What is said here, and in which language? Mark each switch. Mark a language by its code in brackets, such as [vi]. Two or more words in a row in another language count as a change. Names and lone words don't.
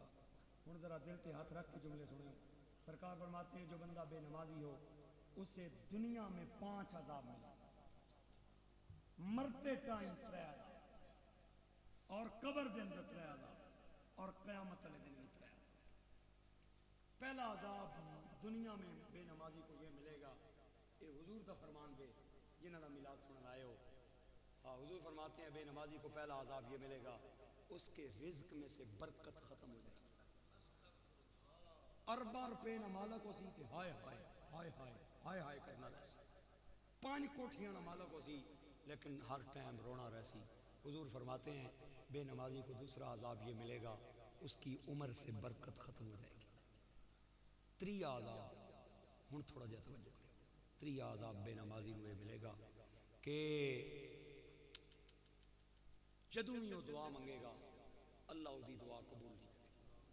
[ur] ہن ذرا دل پہ ہاتھ رکھ کے جملے سنیں، سرکار فرماتے ہیں جو بندہ بے نمازی ہو اسے دنیا میں 5 عذاب ملے، مرتے ٹائم 3 عذاب، اور قبر دے اندر 3 عذاب، اور قیامت والے دن بھی 3 عذاب۔ پہلا عذاب دنیا میں بے نمازی کو یہ ملے گا، یہ حضور کا فرمان [pa] دے جنہاں دا میلاد سنن آئے ہو، [ur] ہاں حضور فرماتے ہیں بے نمازی کو پہلا عذاب یہ ملے گا، اس کے رزق میں سے برکت ختم ہو جائے گی۔ [pa] ارباں روپے نہ مالک ہو سی تے ہائے ہائے ہائے ہائے ہائے ہائے کرنا رہ سی، 5 کوٹھیاں نہ مالک ہو سی لیکن ہر ٹائم رونا رہ سی۔ [ur] حضور فرماتے ہیں بے نمازی کو دوسرا عذاب یہ ملے گا، اس کی عمر سے برکت ختم ہو جائے گی۔ 3 عذاب، [pa] ہن تھوڑا جہا توجہ کریں، [ur] 3 عذاب بے نمازی کو یہ ملے گا کہ جدوں ہی وہ دعا منگے گا اللہ وہ دی دعا قبول نہیں کرے گا۔